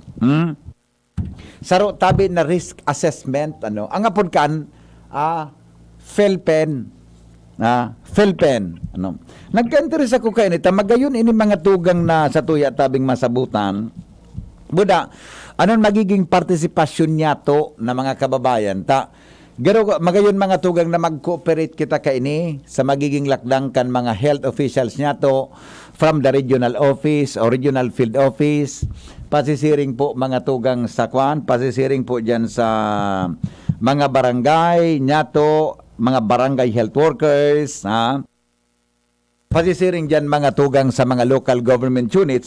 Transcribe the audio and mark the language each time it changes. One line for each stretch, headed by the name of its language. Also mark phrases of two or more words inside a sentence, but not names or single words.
Bikol: Saro tabi na
English: risk assessment,
Bikol: ang apod kan PhilPen, nagka-interest ako kay nita magayon ini mga tugang na sa tuya tabing masabutan buda anon magiging partisipasyon niya to na mga kababayan ta garo magayon mga tugang na mag-cooperate kita kay ini sa magiging lakdang kan mga health officials niya to from the
English: regional office or regional field office,
Bikol: pasisiring po mga tugang sa kwan, pasisiring po dyan sa mga barangay, nyato, mga barangay
English: health workers,
Bikol: pasisiring dyan mga tugang sa mga
English: local government units.